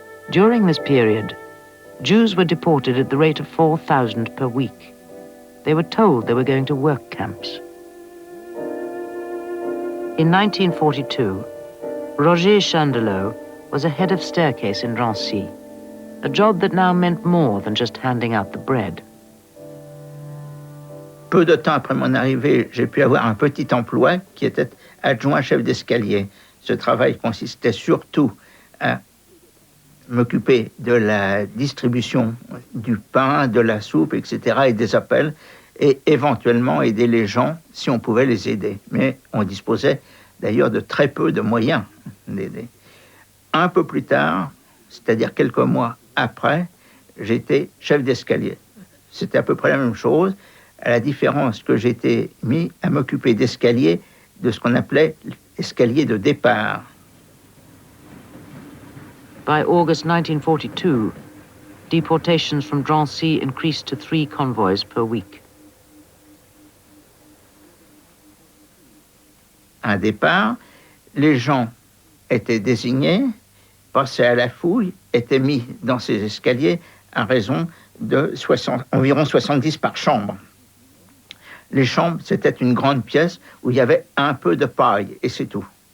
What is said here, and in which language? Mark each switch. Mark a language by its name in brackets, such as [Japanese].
[English] During this period, Jews were deported at the rate of 4,000 per week. They were told they were going to work camps. In 1942, Roger Chandelot was a head of staircase in Drancy, a job that now meant more than just handing out the bread. [French] Peu de temps après mon arrivée, j'ai pu avoir un petit emploi qui était adjoint chef d'escalier. Ce travail consistait surtout à m'occuper de la distribution du pain, de la soupe, etc., et des appels, et éventuellement aider les gens si on pouvait les aider. Mais on disposait d'ailleurs de très peu de moyens d'aider. Un peu plus tard, c'est-à-dire quelques mois après, j'étais chef d'escalier. C'était à peu près la même chose, à la différence que j'étais mis à m'occuper d'escaliers, de ce qu'on appelait l'escalier de départ. [English] By August 1942, deportations from Drancy increased to 3 convoys per week. [French] À un départ, les gens étaient désignés, passaient à la fouille, étaient mis dans ces escaliers à raison de environ 70 par chambre. Les chambres, c'était une grande pièce où il y avait un peu de paille, et c'est tout.